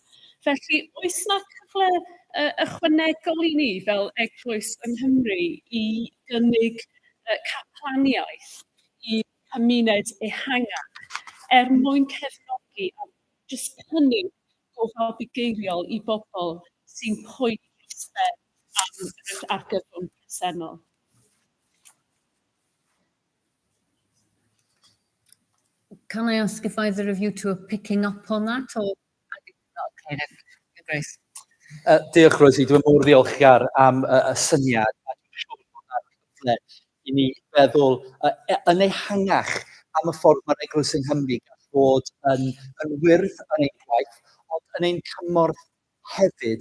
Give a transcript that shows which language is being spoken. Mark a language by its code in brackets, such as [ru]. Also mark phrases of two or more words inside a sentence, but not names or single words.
[cy] Felly, oes yna cyfle ychwanegol i ni fel eglwys yng Nghymru i gynnig caplaniaeth i cymuned ehangach mwyn cefnogi a jyst cynnig gofal bugeiliol i bobl sy'n poeni am yr argyfwng presennol. [en] Can I ask if either of you two are picking up on that, or Kind of Grace. [cy] Diolch Rosie, dwi'n mor ddiolchgar am y syniad. A dwi'n siŵr bod yna cyfle i ni feddwl yn ehangach am y ffordd mae'r Eglwys yng Nghymru gall fod yn wyrdd yn ein gwaith, ond yn ein cymorth hefyd.